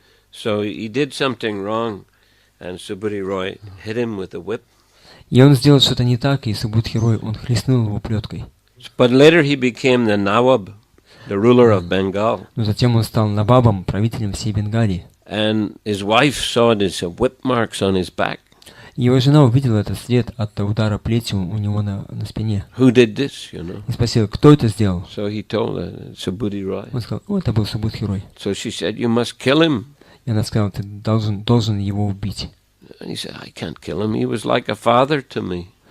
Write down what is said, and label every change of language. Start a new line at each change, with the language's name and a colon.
English: So he did something wrong, and Subudhi Roy hit him with a whip.
Russian: И он сделал что-то не так, и Субудхи Рой, он хлестнул его плеткой.
English: But later he became the Nawab, the ruler of Bengal.
Russian: Но затем он стал Навабом, правителем всей Бенгалии.
English: And his wife saw these whip marks on his back.
Russian: Его жена увидела этот след от удара плетью у него на спине.
English: Who did this, you know?
Russian: И спросила, кто это сделал?
English: So he told her, Subhuti Roy.
Russian: Он сказал, это был Субудхи Рой.
English: So she said, you must kill him.
Russian: И она сказала, ты должен его убить.
English: And he said, I can't kill him. He was like a father to me.